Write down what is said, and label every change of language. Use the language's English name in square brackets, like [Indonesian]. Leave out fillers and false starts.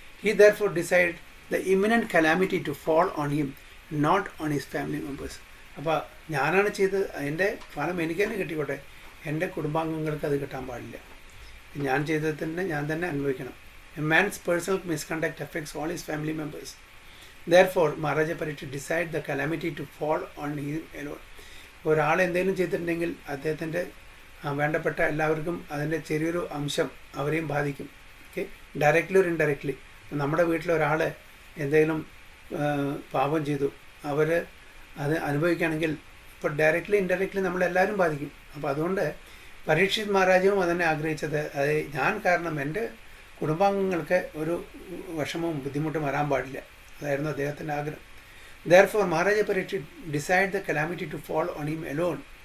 [English] He therefore decide the imminent calamity to fall on him, not on his family members. [Malayalam] അപ്പോൾ ഞാനാണ് ചെയ്തത്, അതിൻ്റെ ഫലം എനിക്ക് തന്നെ കിട്ടിക്കോട്ടെ, എൻ്റെ കുടുംബാംഗങ്ങൾക്ക് അത് കിട്ടാൻ പാടില്ല. ഞാൻ ചെയ്തത് തന്നെ ഞാൻ തന്നെ അനുഭവിക്കണം. [English] A man's personal misconduct affects all his family members. Therefore, Maharaja Parikshit decided the calamity to fall on him alone. [Malayalam] ഒരാൾ എന്തെങ്കിലും ചെയ്തിട്ടുണ്ടെങ്കിൽ അദ്ദേഹത്തിൻ്റെ വേണ്ടപ്പെട്ട എല്ലാവർക്കും അതിൻ്റെ ചെറിയൊരു അംശം അവരെയും ബാധിക്കും. ഓക്കെ, ഡയറക്റ്റ്ലി ഒരു ഇൻഡയറക്റ്റ്ലി. നമ്മുടെ വീട്ടിലൊരാൾ എന്തെങ്കിലും പാപം ചെയ്തു, അവർ അത് അനുഭവിക്കുകയാണെങ്കിൽ ഇപ്പോൾ ഡയറക്റ്റ്ലി ഇൻഡയറക്റ്റ്ലി നമ്മളെല്ലാവരും ബാധിക്കും. അപ്പോൾ അതുകൊണ്ട് പരീക്ഷിത് മഹാരാജവും അതന്നെ ആഗ്രഹിച്ചത്, അത് ഞാൻ കാരണം എൻ്റെ കുടുംബാംഗങ്ങൾക്ക് ഒരു വിഷമവും ബുദ്ധിമുട്ടും വരാൻ പാടില്ല. അതായിരുന്നു അദ്ദേഹത്തിൻ്റെ ആഗ്രഹം. [English] Therefore, Maharaja Parikshit decided the calamity to fall on him alone.